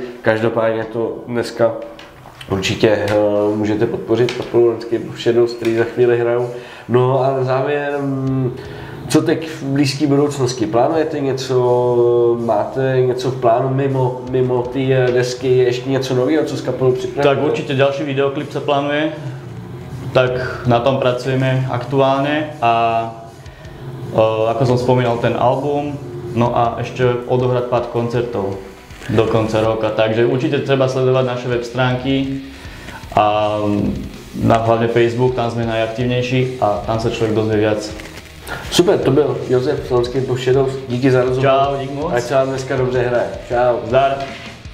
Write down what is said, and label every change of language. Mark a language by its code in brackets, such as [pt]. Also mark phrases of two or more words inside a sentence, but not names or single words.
[cs] Každopádně to dneska určitě můžete podpořit podporu Landscape of Shadows, který za chvíli hrajou. No a na závěr, co teď v blízké budoucnosti? Plánujete něco, máte něco v plánu mimo ty desky, ještě něco nového, co s kapelou připravujete? [sk] Tak určite ďalší videoklip sa plánuje, tak na tom pracujeme aktuálne a ako som spomínal ten album, no a ešte odohrať pár koncertov do konca roka, takže určite treba sledovať naše web stránky a hlavne Facebook, tam sme najaktívnejší a tam sa človek dozvie viac. [cs] Super, to byl Josef z Landscape of Shadows, díky za rozhovor. Čau, dík moc. Ať se vám dneska dobře hraje. Čau. Zdar.